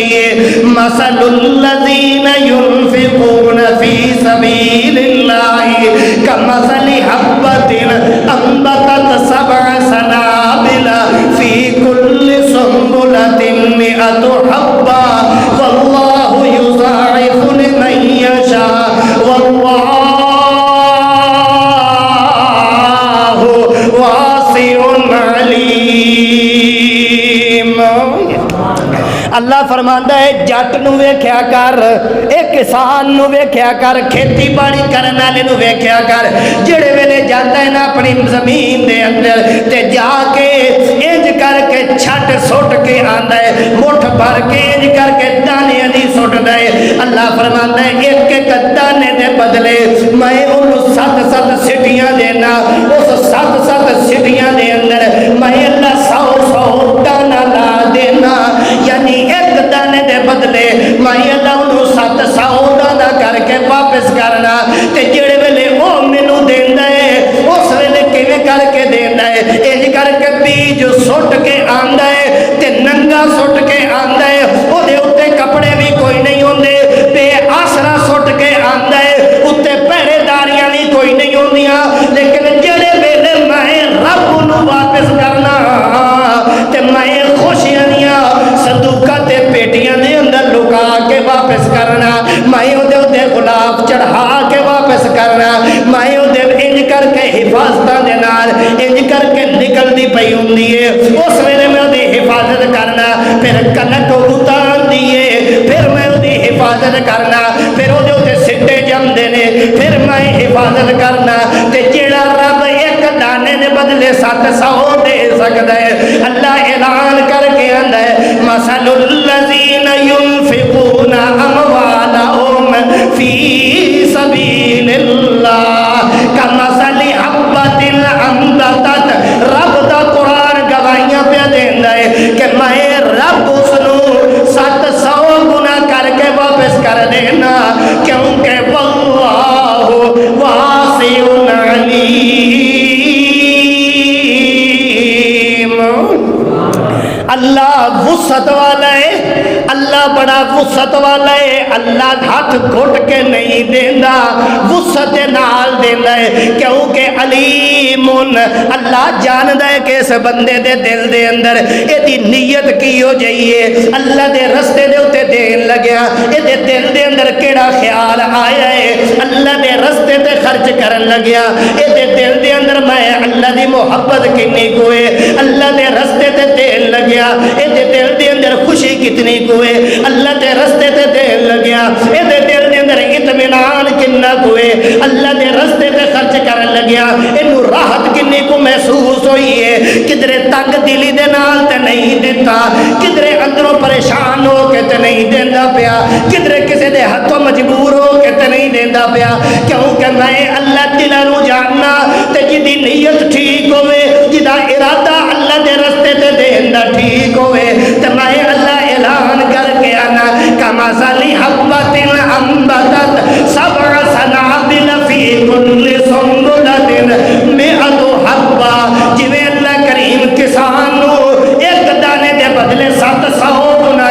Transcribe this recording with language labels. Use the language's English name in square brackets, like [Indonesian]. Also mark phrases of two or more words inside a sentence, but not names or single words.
[Arabic] ہے مثل الذین ينفقون فی سبیل اللہ کمثل حبۃ انبتت سبع سنابل فی کل سنبلۃ مئۃ حبۃ واللہ یضاعف لمن یشاء واللہ واسع علیم۔ [Punjabi] اللہ فرماندا ہے جٹ نو ویکھیا کر، اے کسان نو ویکھیا کر، کھیتی باڑی کرن والے نو ویکھیا کر، جڑے ویلے جاندا ہے نا اپنی زمین دے اندر تے جا کے انج کر کے چھٹ سٹ کے آندا ہے، مٹھ بھر کے انج کر کے دانے دی سٹدا ہے۔ اللہ فرماندا ہے ایک ایک دانے دے بدلے میں اونوں 7 سٹیاں دینا، اس 7 سٹیاں دے اندر میں اللہ 100 دانا لا دینا، یعنی ایک دانے دے بدلے میں اللہ انہوں 700 دانا کر کے واپس کرنا، تے جڑے ویلے او مینو دیندا ہے اس ویلے کیویں کر کے دیندا ہے، انج کر کے بیج سٹ کے آندا ہے تے ننگا سٹ کے آندا ہے، او دے اوتے کپڑے بھی کوئی نہیں ہوندے، بے آسرا سٹ کے آندا ہے، اوتے پہرے داریاں بھی کوئی نہیں ہوندیاں، لیکن جڑے ویلے میں رب نو واپس کرنا تے میں خوشیاں دیاں صندوقاں تے پیٹیاں دے اندر لکا کے واپس کرنا، میں او دے غلاف چڑھا کے واپس کرنا، میں او دے انج کر کے حفاظتاں دے نال انج کر کے نکلدی پئی ہوندی ہے، اس ویلے میں او دی حفاظت کرنا، پھر کنک اتار دیے پھر میں او دی حفاظت کرنا، پھر او دے سٹے جمدے نے پھر میں حفاظت کرنا، تے جیڑا رب ایک دانے دے بدلے 700 دے سکدا ہے، اللہ اعلان کر کے آندا ہے [Arabic] مثل الذین ينفقون اموالهم فی سبیل اللہ کمثل حبۃ انبتت، [Punjabi] رب دا قرآن گواہیاں پہ دیندا ہے کہ میں رب اس نو 700 گنا کر کے واپس کر دینا، کیونکہ [Arabic] واللہ واسع علیم۔ [Punjabi] اللہ وسعت والا ہے، اللہ بڑا وسعت والا ہے، اللہ ہاتھ گھٹ کے نہیں دیندا، وسعت نال دیندا ہے، کیونکہ علیم، اللہ جاندا ہے کہ اس بندے دے دل دے اندر ایدی نیت کی ہو جائیے، اللہ دے رستے دے اوتے دین لگیا، ایدے دل دے اندر کیڑا خیال آیا ہے، اللہ دے رستے تے خرچ کرن لگیا، ایدے دل دے اندر میں اللہ دی محبت کنی کوئے، اللہ دے رستے تے دین لگیا، ایدے دل دے اندر خوشی کتنی کوئے، اللہ دے رستے تے دین لگیا، ایدے دل دے اندر اطمینان کنا کوئے، اللہ دے رستے تے خرچ کرن لگیا، اینو راحت کنی کو محسوس ہوئی ہے، کدرے تنگ دلی دے نال تے نہیں دیتا، کدرے اندروں پریشان ہو کے تے نہیں دیندا پیا، کدرے کسے دے ہتھوں مجبور ہو کے تے نہیں دیندا پیا، کیونکہ میں اللہ دلاں نو جاننا تے جدی نیت ٹھیک ہوئے، جدا ارادہ اللہ دے رستے تے دین دا ٹھیک ہوئے، تے میں اللہ اعلان کر کے آنا [Arabic] کمثل حبۃ انبتت سبع سنابل فی کل سنبلۃ مئۃ حبۃ، [Punjabi] جویں اللہ کریم کسان نو ایک دانے دے بدلے 700